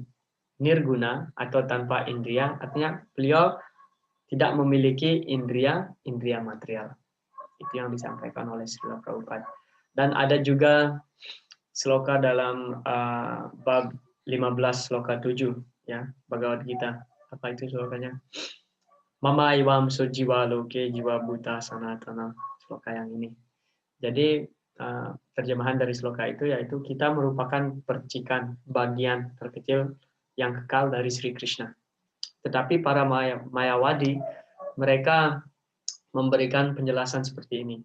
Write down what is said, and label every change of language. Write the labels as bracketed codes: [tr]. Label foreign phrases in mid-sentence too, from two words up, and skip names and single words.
[id] Nirguna atau tanpa indria artinya beliau tidak memiliki indria material. Itu yang disampaikan oleh Srila Prabhupada. Dan ada juga sloka dalam bab 15 sloka 7 ya, Bhagavad Gita. Apa itu slokanya? [sa] Mama iwam sujiwa loke jiwa buta sanatana. [id] Sloka yang ini. Jadi terjemahan dari sloka itu yaitu kita merupakan percikan, bagian terkecil yang kekal dari Sri Krishna. Tetapi para Mayawadi mereka memberikan penjelasan seperti ini.